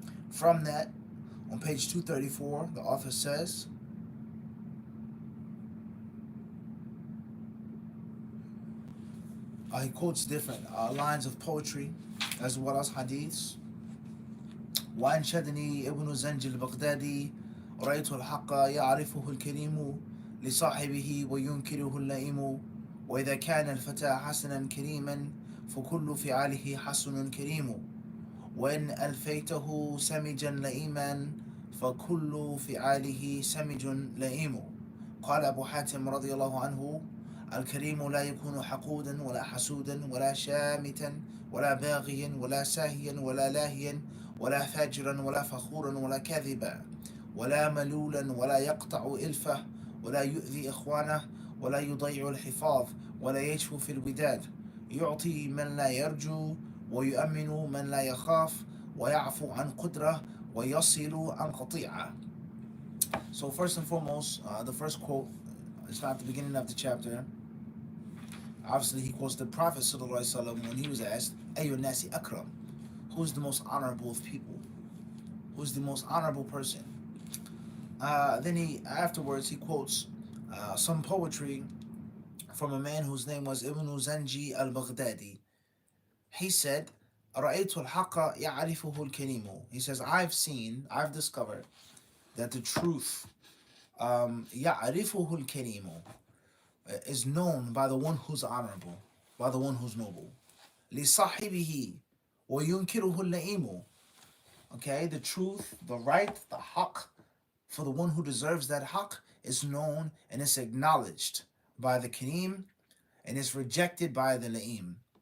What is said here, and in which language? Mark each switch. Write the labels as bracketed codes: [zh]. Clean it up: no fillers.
[en] From that, on page 234, the author says, he quotes different lines of poetry as well as hadiths. [ar] وأنشدني ابن زنج البغدادي رأيت الحق يعرفه الكريم لصاحبه وينكره اللئيم وإذا كان الفتى حسنا كريما فكل فعاله حسن كريم وإن ألفيته سمجا لئيما فكل فعاله سمج لئيم. قال أبو حاتم رضي الله عنه الكريم لا يكون حقودا ولا حسودا ولا شامتا ولا باغيا ولا ساهيا ولا لاهيا ولا فاجرا ولا فخورا ولا كاذبا ولا ملولا ولا يقطع إلفه ولا يؤذي إخوانه ولا يضيع الحفاظ ولا يجفو في الوداد يعطي من لا يرجو ويؤمن من لا يخاف ويعفو عن قدره ويصل عن قطيعة. [en] So first and foremost, the first quote is at the beginning of the chapter. Obviously, he quotes the Prophet ﷺ when he was asked, [ar] Ayyun nasi akram, [en] who's the most honorable of people, who's the most honorable person. Then he afterwards he quotes some poetry from a man whose name was Ibn Zanji al-Baghdadi. He said, [ar] رأيت الحق يعرفه الكريم. [en] He says, I've discovered that the truth [ar] يعرفه الكريم [en] is known by the one who's honorable, by the one who's noble. [ar] لصاحبه وينكره اللئيم. [en] Okay, the truth, the right, the haqq, for the one who deserves that haqq is known and is acknowledged by the kareem and is rejected by the la'im.